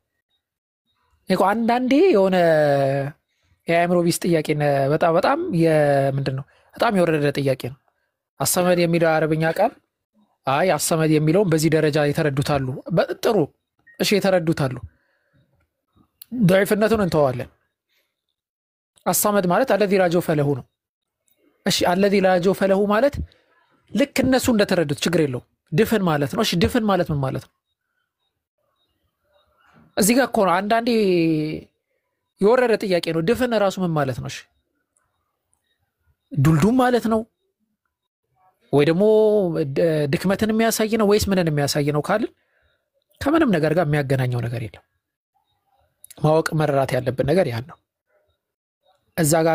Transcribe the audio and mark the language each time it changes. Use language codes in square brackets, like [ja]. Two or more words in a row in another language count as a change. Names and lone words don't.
[am] እኮ አንዳንዴ የሆነ የአእምሮ ቢስ ጥያቄ በጣም ምንድነው በጣም የወረደ ጥያቄ ነው። አሰመድ የሚለው አረብኛ ቃል አይ አሰመድ የሚለውን በዚህ ደረጃ የተረዱታሉ። ጥሩ እሺ የተረዱታሉ። ضعيفነቱን እንተዋለን። አሰመድ ማለት [ar] الذي لا جوف له [am] ነው። እሺ [ar] الذي لا جوف له [am] ማለት ልክ እነሱ እንደተረዱት ችግር የለው። ድፍን ማለት ነው። እሺ ድፍን ማለት ምን ማለት ነው? እዚህ ጋር እኮ ነው አንዳንዴ የወረደ ጥያቄ ነው። ድፍን ራሱ ምን ማለት ነው? እሺ ዱልዱም ማለት ነው ወይ ደግሞ ድክመትን የሚያሳይ ነው ወይስ ምንን የሚያሳይ ነው ካልን ከምንም ነገር ጋር የሚያገናኘው ነገር የለም። ማወቅ መረራት ያለብን ነገር ያን ነው። እዛ ጋር